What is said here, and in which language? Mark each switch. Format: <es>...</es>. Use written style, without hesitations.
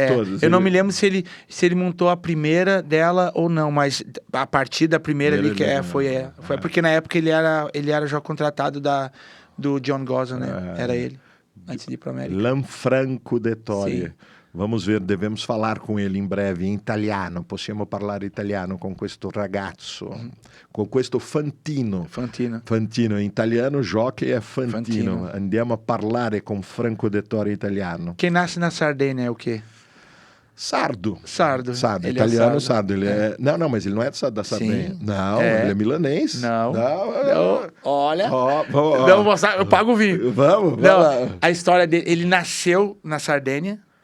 <pt>Todas. Eu não me lembro se ele montou a primeira dela ou não, mas a partir da primeira ali, que foi porque na época ele era já contratado do John Gosden, né? Era ele, antes de ir para América. Lanfranco Dettori. Vamos ver, devemos falar com ele em breve</pt> <it>in italiano. Possiamo parlare italiano con questo ragazzo, con questo Fantino. Fantino, in italiano jockey è Fantino. Andiamo a parlare con Franco Dettori italiano.</it> <pt>Quem nasce na Sardenha é o quê? Sardo. Ele italiano é sardo. Ele é... Não, mas ele não é da Sardenha. Sim. Não, ele é milanês. Não. Olha. Vamos mostrar, eu pago o vinho. Vamos. A história dele, ele nasceu na Sardenha.</pt>